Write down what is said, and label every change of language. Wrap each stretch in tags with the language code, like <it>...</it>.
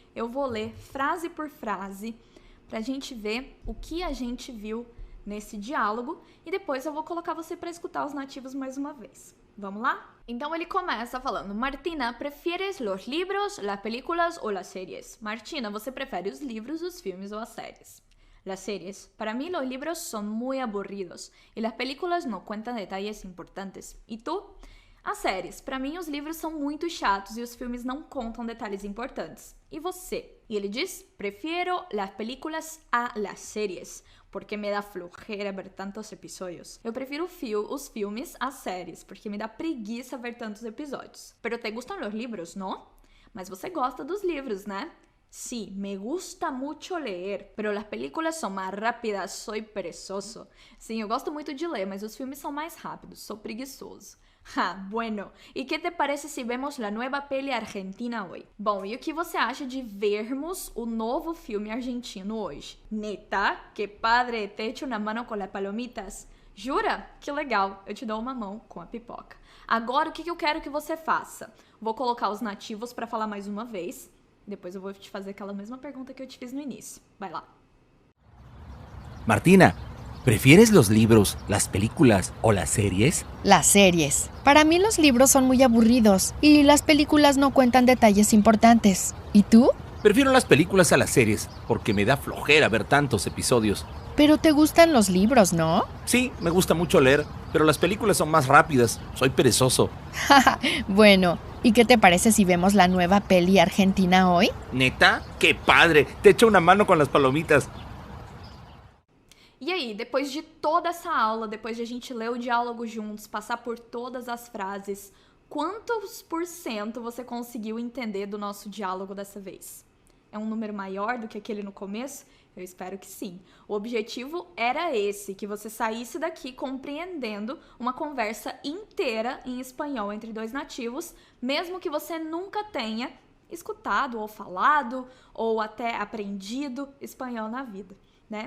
<pt>Eu vou ler frase por frase pra gente ver o que a gente viu nesse diálogo e depois eu vou colocar você para escutar os nativos mais uma vez. Vamos lá? Então ele começa falando:</pt> <es>Martina, prefieres los libros, las películas ou las series?</es> <pt>Martina, você prefere os livros, os filmes ou as séries?</pt> <es>Las series. Para mí los libros son muy aburridos y las películas no cuentan detalles importantes. ¿Y tú?</es> <pt>As séries. Para mim os livros são muito chatos e os filmes não contam detalhes importantes. E você? E ele diz:</pt> <es>Prefiero las películas a las series, porque me dá flojera ver tantos episódios.</es> <pt>Eu prefiro os filmes às séries, porque me dá preguiça ver tantos episódios.</pt> <es>Pero te gustan los libros, ¿no?</es> <pt>Mas você gosta dos livros, né?</pt> <es>Sí, me gusta mucho leer, pero las películas son más rápidas, soy perezoso.</es> <pt>Sim, eu gosto muito de ler, mas os filmes são mais rápidos, sou preguiçoso.</pt> <es>Bueno, ¿y qué te parece si vemos la nueva peli argentina hoy?</es> <pt>Bom, e o que você acha de vermos o novo filme argentino hoje?</pt> <es>Neta, que padre, te echo una mano con las palomitas.</es> <pt>Jura? Que legal, eu te dou uma mão com a pipoca. Agora, o que eu quero que você faça? Vou colocar os nativos para falar mais uma vez. Depois eu vou te fazer aquela mesma pergunta que eu te fiz no início. Vai lá.</pt> <es>Martina, ¿prefieres los libros, las películas o las series? Las series. Para mí los libros son muy aburridos y las películas no cuentan detalles importantes. ¿Y tú? Prefiero las películas a las series porque me da flojera ver tantos episodios. Pero te gustan los libros, ¿no? Sí, me gusta mucho leer, pero las películas son más rápidas. Soy perezoso. Bueno, ¿y qué te parece si vemos la nueva peli argentina hoy? ¿Neta? ¡Qué padre! Te echo una mano con las palomitas.</es> <pt>E aí, depois de toda essa aula, depois de a gente ler o diálogo juntos, passar por todas as frases, quantos % você conseguiu entender do nosso diálogo dessa vez? é um número maior do que aquele no começo? Eu espero que sim. O objetivo era esse, que você saísse daqui compreendendo uma conversa inteira em espanhol entre dois nativos, mesmo que você nunca tenha escutado ou falado ou até aprendido espanhol na vida, né?</pt>